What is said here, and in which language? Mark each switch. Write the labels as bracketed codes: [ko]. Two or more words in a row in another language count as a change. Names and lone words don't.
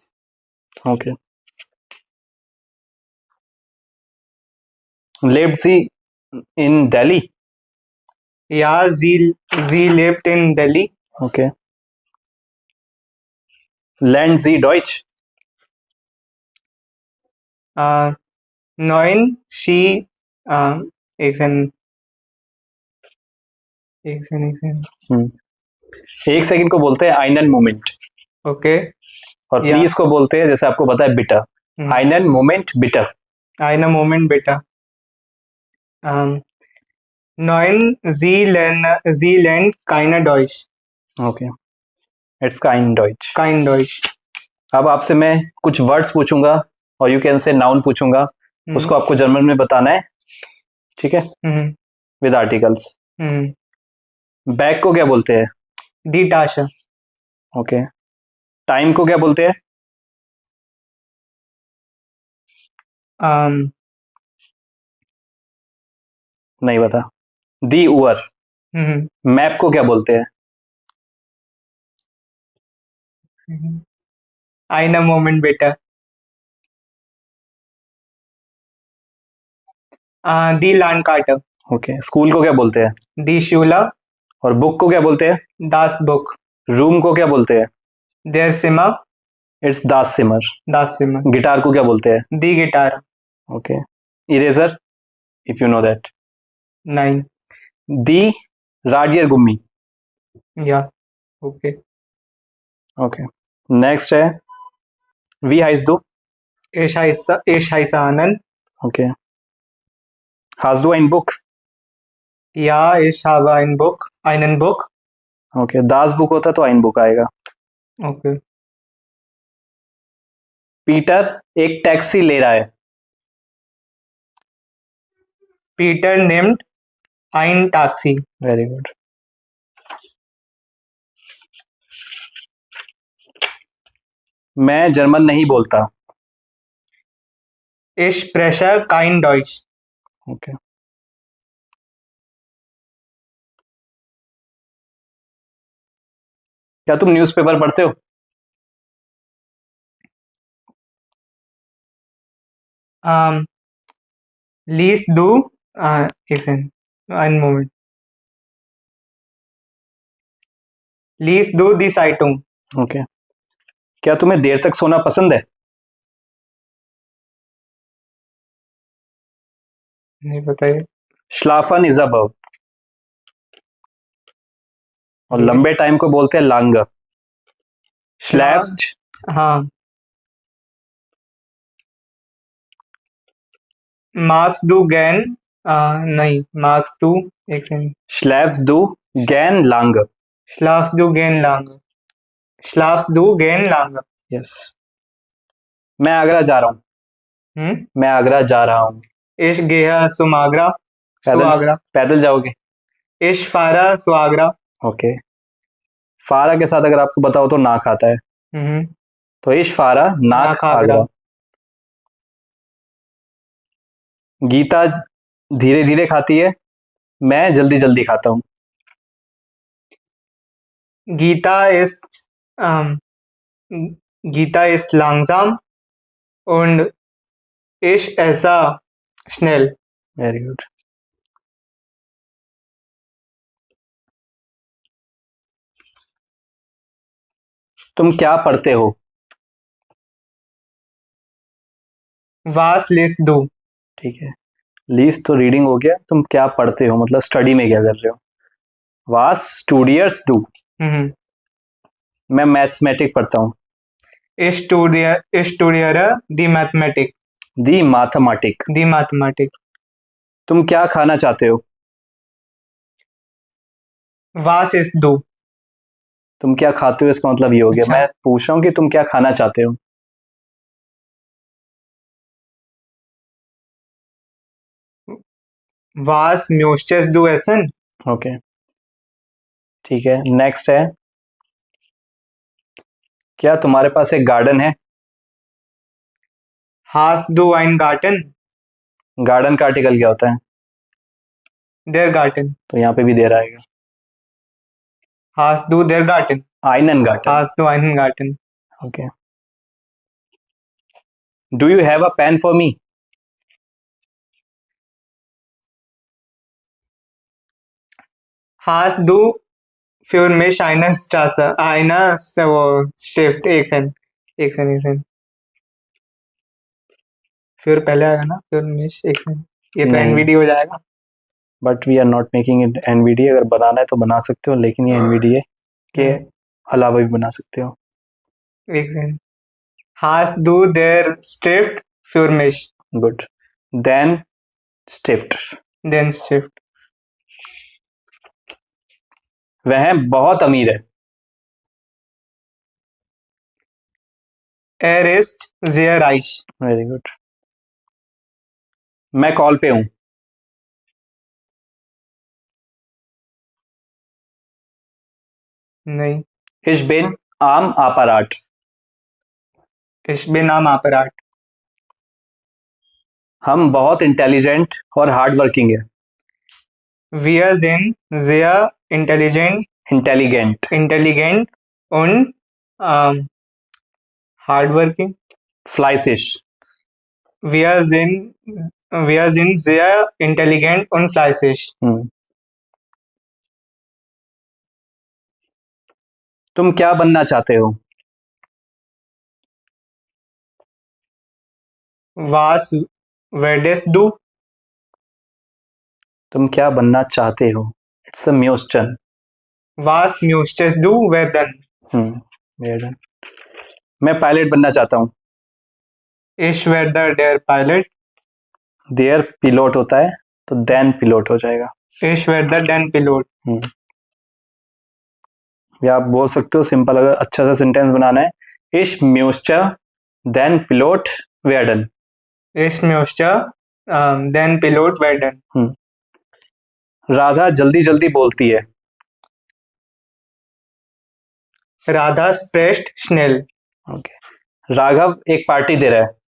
[de] ओके, lebt sie in Delhi? Ja, sie lebt in Delhi. ओके, lernt sie Deutsch? Nein, [hi] she एक सेकंड एक सेकंड को बोलते हैं [de] einen Moment, [hi] ओके और या प्लीज को बोलते हैं, जैसे आपको पता है, [de] bitte। einen Moment bitte। einen Moment bitte. Neuseeland keine Deutsch. ओके, इट्स kein Deutsch. Kein Deutsch. [hi] अब आपसे मैं कुछ वर्ड्स पूछूंगा और [en] you can say noun [hi] पूछूंगा, उसको आपको जर्मन में बताना है, ठीक है, हम्म [en] with articles. हम्म [hi] बैग को क्या बोलते हैं? [de] Die Tasche. [hi] ओके। टाइम को क्या बोलते हैं? Um, नहीं बता। [de] die Uhr. हम्म [hi] मैप को क्या बोलते हैं? [de] Einen Moment bitte. Die Landkarte. [hi] ओके। स्कूल को क्या बोलते हैं? [de] Die Schule. [hi] और बुक को क्या बोलते हैं? [de] Das Buch. [hi] रूम को क्या बोलते हैं? [de] Der Zimmer. इट्स das Zimmer. Das Zimmer. [hi] गिटार को क्या बोलते हैं? [de] Die Gitarre. [en] okay. eraser, if you know that. [de] Nein. die Radiergummi. Ja. Okay. [hi] ओके। नेक्स्ट है [de] wie heißt du. Ich heiße Anand. okay. hast du ein Buch. Ja, ich habe einen Buch. [hi] ओके, [de] das Buch [hi] होता तो [de] ein Buch [hi] आएगा। [de] Okay. [hi] पीटर एक टैक्सी ले रहा है। [de] Peter named ein Taxi. [en] very good. [hi] मैं जर्मन नहीं बोलता। [de] Ich spreche kein Deutsch. [hi] ओके। क्या तुम न्यूज़पेपर पढ़ते हो? [de] Um, liest du, [hi] एक सेकंड, [de] einen Moment. Liest du die Zeitung? [hi] ओके। क्या तुम्हें देर तक सोना पसंद है? नहीं बताइए। श्लाफन [en] is a verb [hi] और लंबे टाइम को बोलते हैं लांग। [de] श्लैफ्स्ट, [hi] हाँ। [de] Magst du gern, [hi] नहीं, [de] magst du, [hi] एक सेकंड, [de] schläfst du gern lang. schlafst du gern lange? Schlafst du gern lange? [hi] यस। मैं आगरा जा रहा हूँ। मैं आगरा जा रहा हूँ। [de] Ich gehe zum Agra. [hi] पैदल, [de] Suagra. [hi] पैदल जाओगे? [de] Ich fahre zu Agra. [hi] ओके। फारा के साथ अगर आपको बताओ तो नाक आता है, तो [de] ich fahre nach nach Agra. आगरा। [hi] गीता धीरे धीरे खाती है, मैं जल्दी जल्दी खाता हूँ। [de] Gita ist, ähm, Gita ist langsam und ich esse schnell. [en] very good. [hi] तुम क्या पढ़ते हो? [de] Was liest du? [hi] ठीक है, लीस्ट तो रीडिंग हो गया, तुम क्या पढ़ते हो मतलब स्टडी में क्या कर रहे हो। [de] was studierst du. Mhm. [hi] मैं मैथमेटिक पढ़ता हूँ। [de] Ich studiere die Mathematik. die Mathematik. Die Mathematik. [hi] तुम क्या खाना चाहते हो? [de] Was isst du? [hi] तुम क्या खाते हो इसका मतलब ये हो गया, अच्छा। मैं पूछ रहा हूँ कि तुम क्या खाना चाहते हो। [de] Was möchtest du essen? [hi] ओके, ठीक है। नेक्स्ट है, क्या तुम्हारे पास एक गार्डन है? [de] Hast du einen Garten? [hi] गार्डन का आर्टिकल क्या होता है? [de] Der Garten. [hi] तो यहाँ पे भी दे रहा है। [de] Hast du der Garten? einen Garten. Hast du einen Garten? [en] okay. do you have a pen for me? [de] Hast du für mich eine Straße, eine Stift, [hi] एक सेकंड, फिर पहले आएगा ना, फिर मिश, एक सेकंड, ये तो नहीं। एनवीडी हो जाएगा। [en] but we are not making it NVIDIA. [hi] अगर बनाना है तो बना सकते हो, लेकिन ये एनवीडीए के अलावा भी बना सकते हो। एक सेकंड। [de] Hast du der Stift für mich? गुड। den Stift. Then Stift. [hi] वह बहुत अमीर है. [de] Er ist sehr reich. [en] very good. [hi] मैं कॉल पे हूं. नहीं. [de] Ich bin am Apparat. Ich bin am Apparat. [hi] हम बहुत इंटेलिजेंट और [en] hard working [hi] है. [de] Wir sind sehr इंटेलिगेंट. intelligent und hardworking. फ्लाइसिश. Wir sind, wir sind sehr intelligent und fleißig. [hi] तुम क्या बनना चाहते हो? [de] Was würdest du? [hi] तुम क्या बनना चाहते हो? इट्स अ म्यूस्चन. [de] Was möchtest du werden? [en] वेरी. [hi] मैं पायलट बनना चाहता हूँ. [de] Ich werde der Pilot. der Pilot [hi] होता है तो [de] den Pilot [hi] हो जाएगा. [de] Ich werde den Pilot. [hi] या आप बोल सकते हो सिंपल, अगर अच्छा सा सेंटेंस बनाना है, [de] ich möchte den Pilot werden. Ich möchte den Pilot werden. [hi] राधा जल्दी जल्दी बोलती है. [de] Radha spricht schnell. [hi] ओके. राघव एक पार्टी दे रहा है.